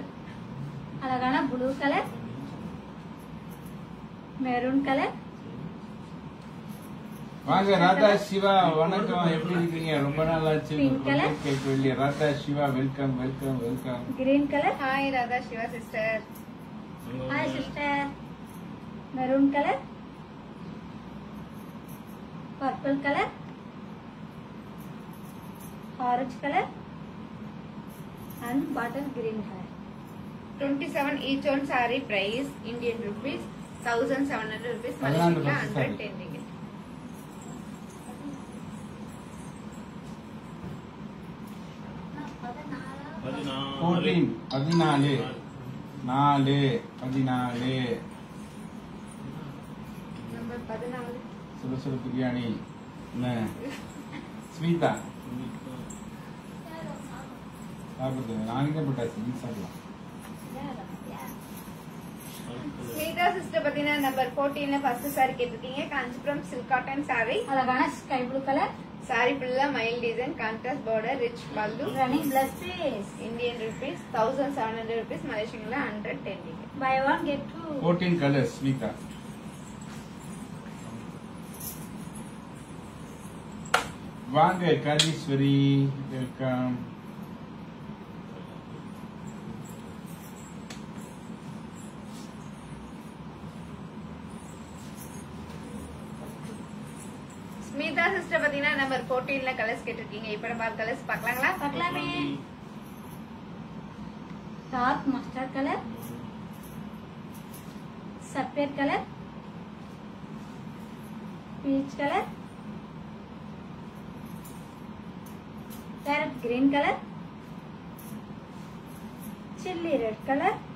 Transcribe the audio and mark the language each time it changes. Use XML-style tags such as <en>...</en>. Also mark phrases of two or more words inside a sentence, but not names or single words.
<ta>அழகான</ta> <en>blue colour, maroon colour.</en> <ta>வாங்க ராதா சிவா, வணக்கம். எப்படி இருக்கீங்க? ரொம்ப நாள் ஆச்சு.</ta> <en>Radha Siva welcome welcome welcome. green colour. hi Radha Siva sister. hi sister. maroon colour, purple colour, orange colour and bottle green है. 27 each one saree price Indian rupees 1700 rupees, Malaysian la 110 ringgit. Number 14</en> <ta>சுட சுட பிரியாணி. ஸ்வீதா சாப்பிடுது. நாளைக்கே போட்டாச்சு, நீ சாப்பிடலாம். ஸ்வீதா சிஸ்டர் பாத்தீங்கன்னா நம்பர் 14ல</ta> <en>first saree</en> <ta>கேட்டிருக்கீங்க.</ta> <en>Kanchipuram silk cotton saree, அழகான sky blue colour. saree fulla mile design, contrast border, rich pallu, running plus piece. Indian rupees 1700 rupees, Malaysian la 110 ringgit. Buy one get two.</en> <ta>14 கலர்ஸ். ஸ்வீதா வாங்க.</ta> <en>Kaleeswari welcome.</en> <ta>ஸ்மிதா சிஸ்டர் பாத்தீங்கன்னா நம்பர் 14ல கலர்ஸ் கேட்டிருக்கீங்க. இப்ப நம்ம கலர்ஸ் பார்க்கலாங்களா? பார்க்கலாமே.</ta> <en>dark mustard colour, सफेद कलर, peach colour, parrot green colour, chilli red colour,</en>